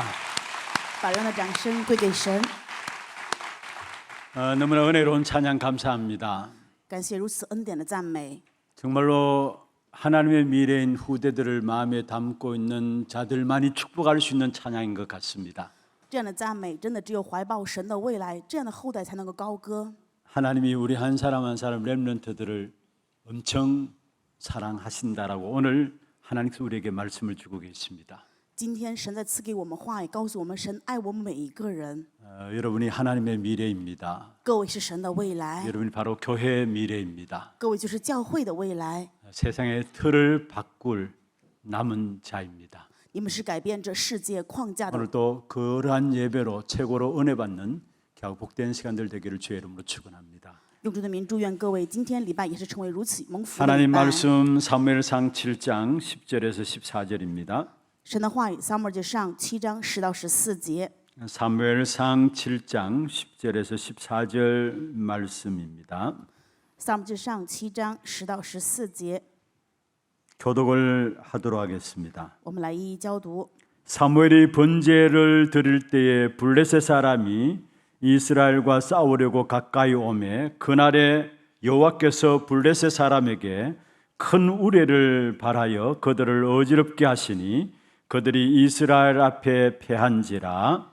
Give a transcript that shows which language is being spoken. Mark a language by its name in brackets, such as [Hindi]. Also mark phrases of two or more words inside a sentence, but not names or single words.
[Chinese] 把荣耀的掌声归给神。 [Korean] 너무나 은혜로운 찬양 감사합니다. [Chinese] 感谢如此恩典的赞美。 [Korean] 정말로 하나님의 미래인 후대들을 마음에 담고 있는 자들만이 축복할 수 있는 찬양인 것 같습니다. [Chinese] 这样的赞美真的只有怀抱神的未来，这样的后代才能够高歌。 [Korean] 하나님이 우리 한 사람 한 사람 렘넌트들을 엄청 사랑하신다라고 오늘 하나님께서 우리에게 말씀을 주고 계십니다. [Chinese] 今天神在赐给我们话语，告诉我们神爱我们每一个人。 [Korean] 여러분이 하나님의 미래입니다. [Chinese] 各位是神的未来， [Korean] 여러분이 바로 교회의 미래입니다. [Chinese] 各位就是教会的未来。 [Korean] 세상의 틀을 바꿀 남은 자입니다. [Chinese] 你们是改变这世界框架的。 [Korean] 오늘도 그러한 예배로 최고로 은혜 받는 겨우 복된 시간들 되기를 주의 이름으로 축원합니다. [Chinese] 用主的名祝愿各位今天礼拜也是成为如此蒙福的礼 [Korean] 하나님 [Chinese] 拜。 [Korean] 말씀 사무엘상 7장 10절에서 14절입니다. [Chinese] 神的话语，撒母耳记上7章10到14节。 [Korean] 사무엘상 7장 10절에서 14절 말씀입니다. [Chinese] 撒母耳记上7章10到14节， [Korean] 교독을 하도록 하겠습니다. [Chinese] 我们来一一教读。 [Korean] 사무엘이 번제를 드릴 때에 블레셋 사람이 이스라엘과 싸우려고 가까이 오매 그날에 여호와께서 블레셋 사람에게 큰 우레를 발하여 그들을 어지럽게 하시니 그들이 이스라엘 앞에 패한지라.